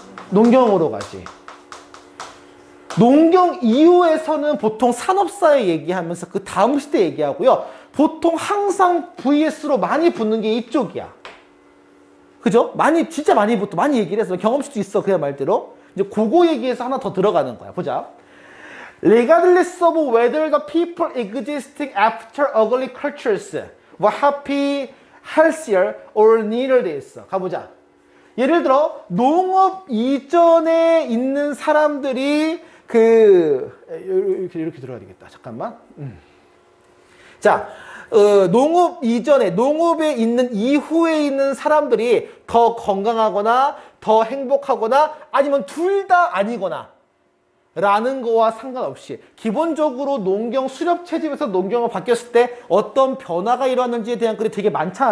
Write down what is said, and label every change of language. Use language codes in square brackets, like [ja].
[ko] 농경으로 가지. 농경 이후에서는 보통 산업사회 얘기하면서 그 다음 시대 얘기하고요. 보통 항상 VS로 많이 붙는 게 이쪽이야. 그죠? 진짜 많이 붙어. 많이 얘기를 해서 경험치도 있어. 그냥 말대로. 이제 그거 얘기해서 하나 더 들어가는 거야. 보자. [en] Regardless of whether the people existing after ugly cultures were happy, healthier, or neither this. [ko] 가보자. 예를 들어 농업 이전에 있는 사람들이 이렇게 들어야 되겠다. 잠깐만. 자, 농업 이전에, 농업에 있는 이후에 있는 사람들이 더 건강하거나 더 행복하거나 아니면 둘 다 아니거나 라는 거와 상관없이 기본적으로 농경 수렵 채집에서 농경으로 바뀌었을 때 어떤 변화가 일어났는지에 대한 글이 되게 많잖아.